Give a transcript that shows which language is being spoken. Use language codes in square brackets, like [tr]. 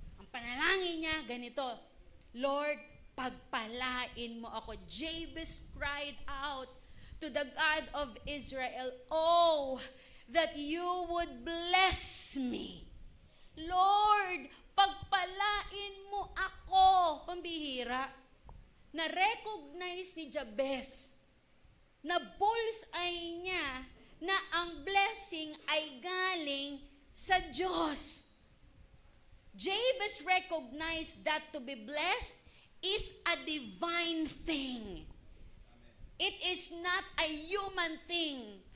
[tl] Panalangin niya, ganito, Lord, pagpalain mo ako. [en] Jabez cried out to the God of Israel, oh, that you would bless me. [tl] Lord, pagpalain mo ako. Pambihira. Na-recognize ni Jabez, na bullseye niya, na ang blessing ay galing sa Diyos. [en] Jabez recognized that to be blessed is a divine thing. It is not a human thing